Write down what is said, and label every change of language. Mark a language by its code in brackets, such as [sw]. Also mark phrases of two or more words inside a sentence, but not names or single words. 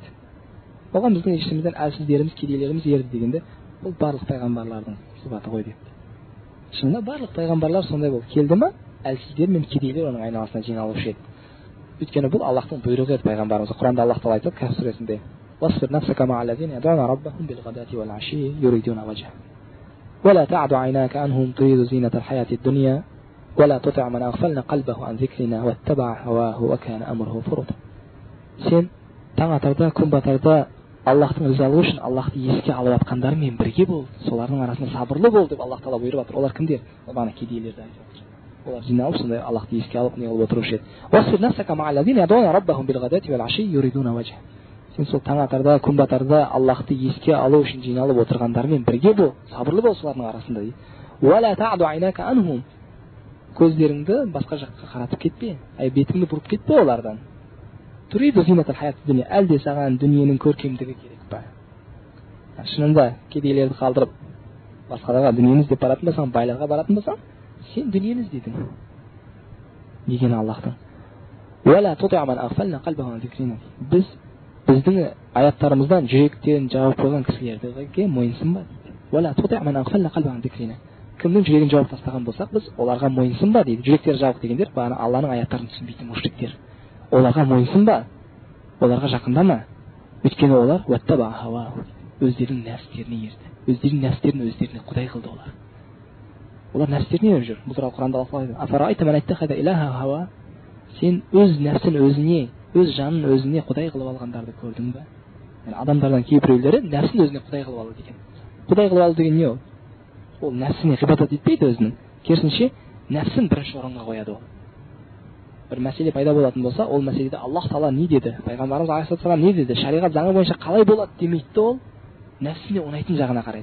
[kk] Оған біздің ішімізден әлсіздеріміз, кедейлеріміз ерді дегенде, бұл барлық пайғамбарлардың сипаты ғой депті. Шынында барлық пайғамбарлар сондай болды. Келді ме, әлсіздер мен кедейлер оның айналасына жиналушы еді. Өйткені бұл Аллахтың бұйрығы еді пайғамбарымызға. Құранда Аллах тағала айтады Каһф сүресінде: [ar] "واصبر نفسك مع الذين يدعون ربهم بالغداة والعشي يريدون وجه ولا تعد عينك عنهم تريد زينة الحياة الدنيا ولا تطع من أغفلنا قلبه عن ذكرنا واتبع هواه وكان أمره فرطا." [kk] Сен таң атарда, күн батарда Аллахтың ризалығы үшін Аллахты еске алып жатқандармен бірге бол, солардың арасында сабырлы бол деп Аллах тағала бұйырып жатыр. Олар кімдер? Бағана кедейлерді айтып жатыр. Олар жиналып сондай Аллахты еске алып не қылып отырушы еді. [ar] "واصبر نفسك مع الذين يدعون ربهم بالغداة والعشي يريدون وجه." [kk] Сен сол таң атарда, күн батарда Аллахты еске алу үшін жиналып отырғандармен бірге бол, сабырлы бол солардың арасында дейді. [ar] "ولا تعد عينك عنهم." [kk] Көздеріңді басқа жаққа қаратып кетпе, бетіңді бұрып кетпе олардан. [ar] "تريد زينة الحياة الدنيا." [kk] Әлде саған дүниенің көркемдігі керек па? Шынында кедейлерді қалдырып басқаларға дүниені іздеп баратын болсаң, байларға баратын болсаң, сен дүниені іздедің. Деген Аллахтың. [ar] "ولا تطع من أغفلنا قلبه عن ذكرنا." [kk] Біздің аяттарымыздан жүректерін жауып қойған кісілерге мойынсынба дейді. [ar] "ولا تطع من أغفلنا قلبه عن ذكرنا." [kk] Кімнің жүрегін жауып тастаған болсақ, біз оларға мойынсынба дейді. Жүректері жауып дегендер бағана Алланың аяттарын түсінбейтін мушриктер. Оларға мойынсынба, оларға жақындама. Өйткені олар [ar] واتبع هواه, [kk] өздерінің нәпстеріне ерді. Өздерінің нәпстерін өздеріне құдай қылды олар. Олар нәпстеріне еріп жүр. Бұл туралы Құранда Аллах айтады: [ar] "أفرأيت من اتخذ إلهه هواه." [kk] Сен өз нәпсін өзіне, өз жанын өзіне құдай қылып алғандарды көрдің бе? Яғни адамдардан кейбіреулері нәпсін өзіне құдай қылып алды деген. Құдай қылып алды деген не ол? Ол нәпсіне ғибадат етпейді өзінің. Керісінше нәпсін бірінші орынға қояды ол. Бір мәселе пайда болатын болса, ол мәселеде Аллах тағала не деді, пайғамбарымыз алейхиссалам не деді, шариғат заңы бойынша қалай болады демейді, ол нәпсіне ұнайтын жағына қарайды.